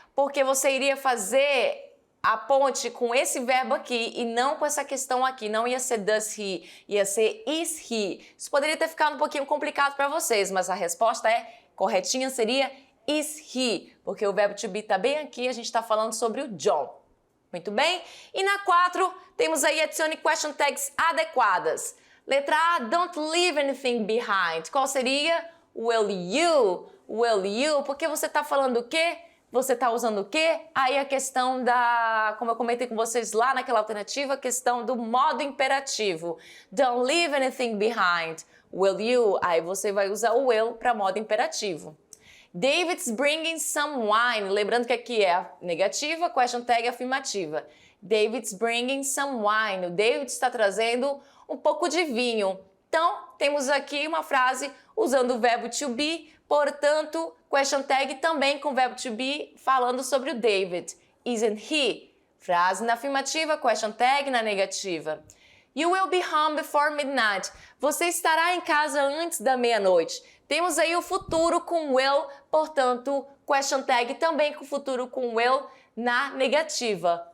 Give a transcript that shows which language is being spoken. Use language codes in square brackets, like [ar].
[pt] Porque você iria fazer a ponte com esse verbo aqui e não com essa questão aqui. Não ia ser does he, ia ser is he. Isso poderia ter ficado um pouquinho complicado para vocês, mas a resposta corretinha seria is he, porque o verbo to be tá bem aqui, a gente está falando sobre o John. Muito bem? E na 4, temos aí adicione question tags adequadas. [en] Letra A, don't leave anything behind. [pt] Qual seria? [en] Will you? Will you? [pt] Porque você está falando o quê? Você está usando o quê? Aí a questão da, como eu comentei com vocês lá naquela alternativa, a questão do modo imperativo. [en] Don't leave anything behind. Will you? [pt] Aí você vai usar o will para modo imperativo. [en] David's bringing some wine. [pt] Lembrando que aqui é a negativa, question tag afirmativa. [en] David's bringing some wine. [pt] O David está trazendo um pouco de vinho. Então, temos aqui uma frase usando o verbo to be, portanto, question tag também com o verbo to be falando sobre o David. [en] Isn't he? [pt] Frase na afirmativa, question tag na negativa. [en] You will be home before midnight. [pt] Você estará em casa antes da meia-noite. Temos aí o futuro com will, portanto, question tag também com o futuro com will na negativa.